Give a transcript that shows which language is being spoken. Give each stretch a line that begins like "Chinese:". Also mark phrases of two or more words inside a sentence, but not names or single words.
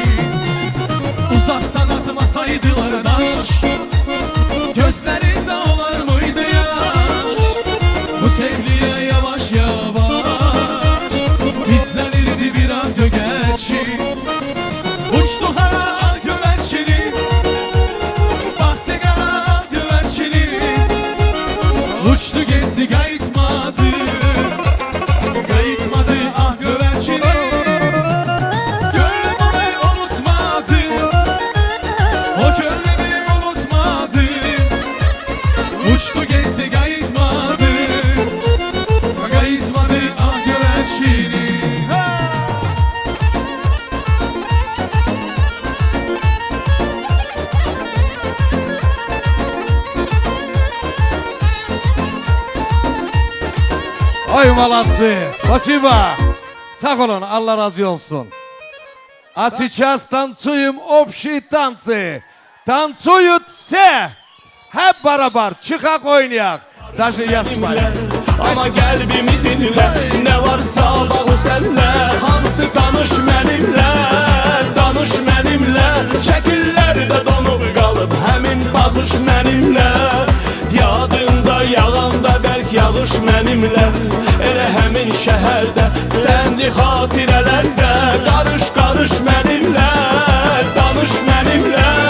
Turkish: Uzaktan atmasaydılar daş Gözlerinde olar mıydı yaş Bu sevliye yavaş yavaş Gizlenirdi bir an gögerçin Uçtu
Azerbaijani: hara göverçinin Baktı qara göverçinin Uçtu getdi qayıtmadı Qayıtmadı ah göverçinin Gönlüm onu unutmadı O gönlümü unutmadı Uçtu getdi qayıtmadı Qayıtmadı ah göverçinin
Russian: Oy молодцы. Спасибо.
Azerbaijani: Sağ olun. Allah razı olsun.
Russian: А сейчас танцуем общие танцы. Танцуют все.
Turkish: Hep beraber. Çıkak oynayak.
Russian: Даже я с вами.
Azerbaijani: Ama qəlbimi dinlə Nə varsa bağlı sənlə Hamısı danış mənimlə Danış mənimlə Şəkillərdə donub qalıb Həmin baxış mənimlə Yadında yağanda bərk yağış mənimlə Elə həmin şəhərdə Səndi xatirələrdə Qarış qarış mənimlə Danış mənimlə